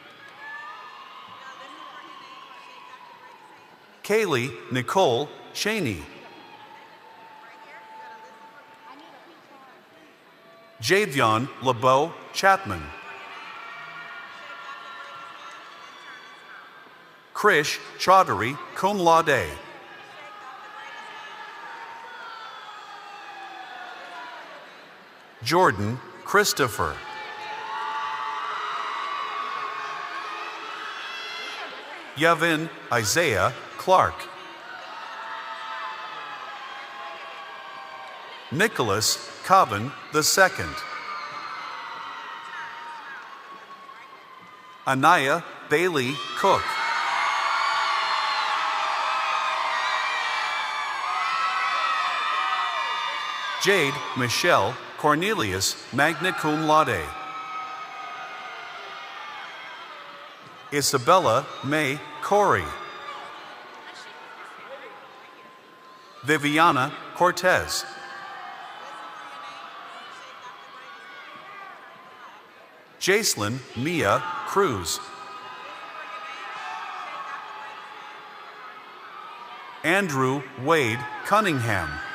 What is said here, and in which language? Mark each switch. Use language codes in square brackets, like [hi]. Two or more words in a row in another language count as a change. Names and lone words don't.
[en] Kaylee Nicole Cheney. Javion LeBeau Chapman. Krish Chaudhary [la] cum laude. [en] Jordan Christopher. Yavin Isaiah Clark. Nicholas Cobbin II. Anaya Bailey Cook. Jade Michelle Cornelius [la] magna cum laude. [en] Isabella May Corey. Viviana Cortez. Jacelyn Mia Cruz. Andrew Wade Cunningham.